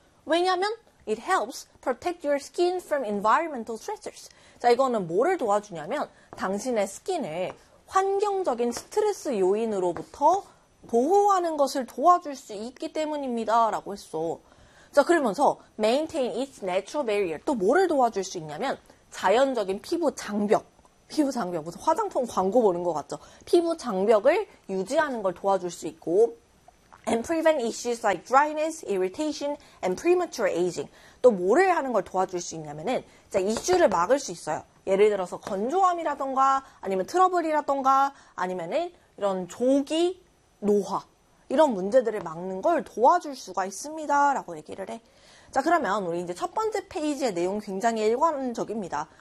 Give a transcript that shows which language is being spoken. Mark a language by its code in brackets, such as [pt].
[ko] 왜냐면, [en] it helps protect your skin from environmental stressors. [ko] 자, 이거는 뭐를 도와주냐면, 당신의 스킨을 환경적인 스트레스 요인으로부터 보호하는 것을 도와줄 수 있기 때문입니다라고 했어. [en] 자, 그러면서 maintain its natural barrier. [ko] 또 뭐를 도와줄 수 있냐면 자연적인 피부 장벽. 피부 장벽. 무슨 화장품 광고 보는 것 같죠? 피부 장벽을 유지하는 걸 도와줄 수 있고 [en] and prevent issues like dryness, irritation, and premature aging. [ko] 또 뭐를 하는 걸 도와줄 수 있냐면은 이제 이슈를 막을 수 있어요. 예를 들어서 건조함이라던가 아니면 트러블이라던가 아니면은 이런 조기 노화 이런 문제들을 막는 걸 도와줄 수가 있습니다 라고 얘기를 해. 자 그러면 우리 이제 첫 번째 페이지의 내용 굉장히 일관적입니다.